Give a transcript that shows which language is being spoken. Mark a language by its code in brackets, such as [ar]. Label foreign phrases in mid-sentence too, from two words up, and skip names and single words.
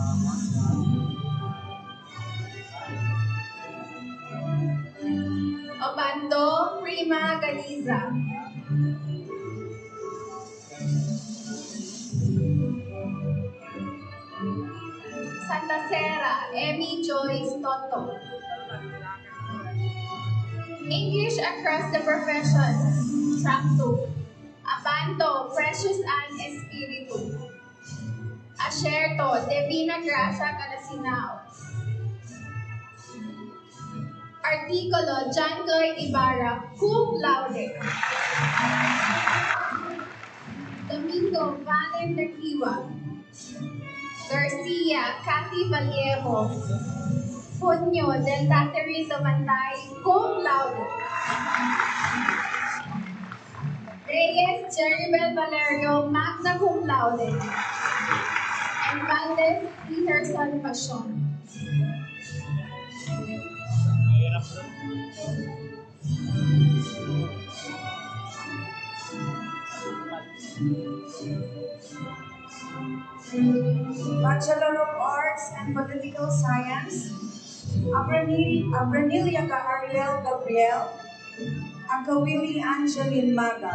[en] Obando Prima Galiza. Santa Sera Emmy Joyce Toto. English across the professions. Track 2. Abanto Precious Ann Espiritu. Asherto Divina Gracia Calasinao. Artikulo John Goy Ibarra, [la] cum laude. [en] Domingo Valen Tequiwa. Garcia Cathy Vallejo. Junio del Catherine Domantay, [la] cum laude. [en] Reyes Cheribel Valerio, [la] magna cum laude. [en] Infante Peter Salvacion. Bachelor of Arts and Political Science, Abranilia Ariel Gabriel, Akawili Angeline Maga,